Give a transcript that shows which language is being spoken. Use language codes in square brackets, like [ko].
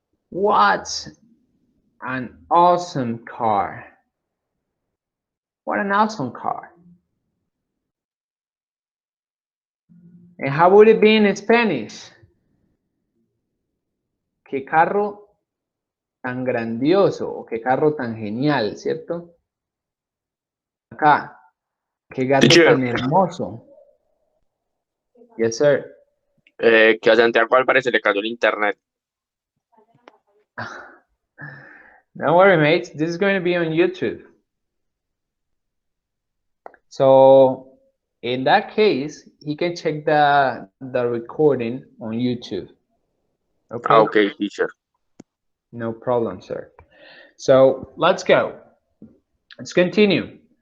[en] What an awesome car. What an awesome car. And how would it be in Spanish? [es] Qué carro tan grandioso o qué carro tan genial, ¿cierto? Acá, qué gato [en] Teacher, [es] tan hermoso. [en] Yes, sir. [es] que a Santiago al parecer le cayó el internet. [en] Don't worry, mates. This is going to be on YouTube. So in that case, he can check the recording on YouTube. Okay. Ah, okay, teacher. No problem, sir. So let's go. Let's continue.